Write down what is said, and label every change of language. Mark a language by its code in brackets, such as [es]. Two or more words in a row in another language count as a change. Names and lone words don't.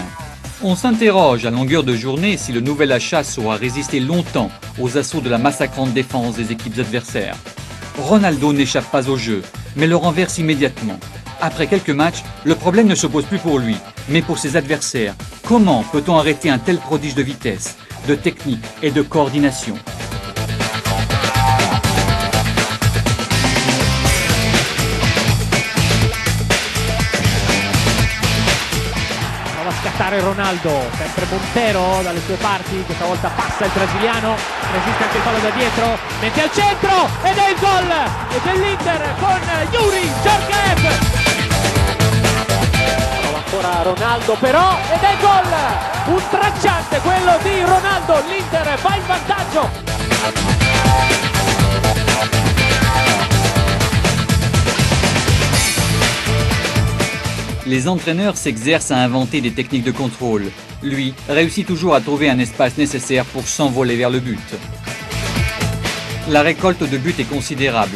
[fr] On s'interroge à longueur de journée si le nouvel achat saura résister longtemps aux assauts de la massacrante défense des équipes adversaires. Ronaldo n'échappe pas au jeu, mais le renverse immédiatement. Après quelques matchs, le problème ne se pose plus pour lui, mais pour ses adversaires. Comment peut-on arrêter un tel prodige de vitesse, de technique et de coordination ? [it] Ronaldo, sempre Montero dalle sue parti, questa volta passa il brasiliano, resiste anche il fallo da dietro, mette al centro ed è il gol dell'Inter con Yuri Djorkaeff. Prova ancora Ronaldo però ed è il gol, un tracciante quello di Ronaldo, l'Inter va in vantaggio. [fr] Les entraîneurs s'exercent à inventer des techniques de contrôle. Lui réussit toujours à trouver un espace nécessaire pour s'envoler vers le but. La récolte de buts est considérable.